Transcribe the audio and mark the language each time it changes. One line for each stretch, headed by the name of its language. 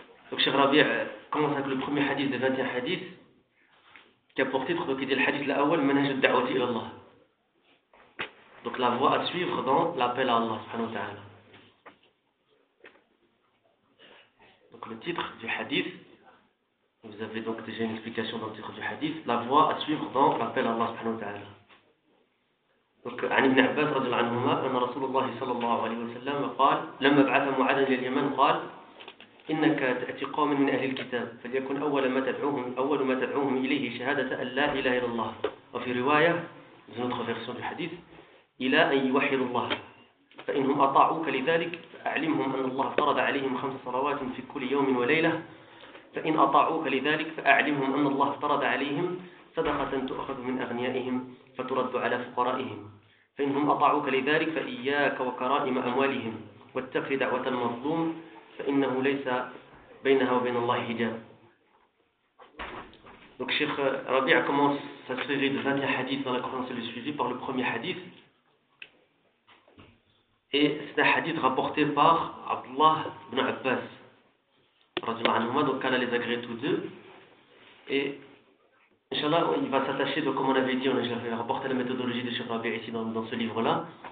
French: Donc, Cheikh Rabi' commence avec le premier hadith des 21 hadiths, qui a pour titre, qui dit le hadith l'awwal, Manhaj al-Da'wati ila Allah. Donc la voie à suivre dans l'appel à Allah subhanahu wa ta'ala. Donc le titre du hadith, vous avez donc déjà une explication dans le titre du hadith, la voie à suivre dans l'appel à Allah subhanahu wa ta'ala. Donc
Arabic: An ibn Abbas radhiyallahu anhu ma anna Rasulullah sallallahu alayhi wa sallam qaal lamma ba'atha mu'adan lil Yaman qaal إنك تأتي قوم من أهل الكتاب فليكن أول ما تدعوهم إليه شهادة أن لا إله إلا الله وفي رواية زين الخفيرسون الحديث إلى أن يوحدوا الله فإنهم أطاعوك لذلك فأعلمهم أن الله فرض عليهم 5 صلوات في كل يوم وليلة فإن أطاعوك لذلك فأعلمهم أن الله فرض عليهم صدقة تؤخذ من أغنيائهم فترد على فقرائهم فإنهم أطاعوك لذلك فإياك وكرائم أموالهم واتق دعوة المظلوم فإنه ليس بينها وبين الله حجاب.
French: Donc Cheikh Rabi' commence sa série de 21 hadiths dans la croyance le suivi par le premier hadith. Et c'est un hadith rapporté par Abdullah ibn Abbas. Donc Allah les agrée tous deux. Et Inch'Allah, il va s'attacher, donc comme on avait dit, on a rapporté la méthodologie de Cheikh Rabi' ici dans ce livre-là.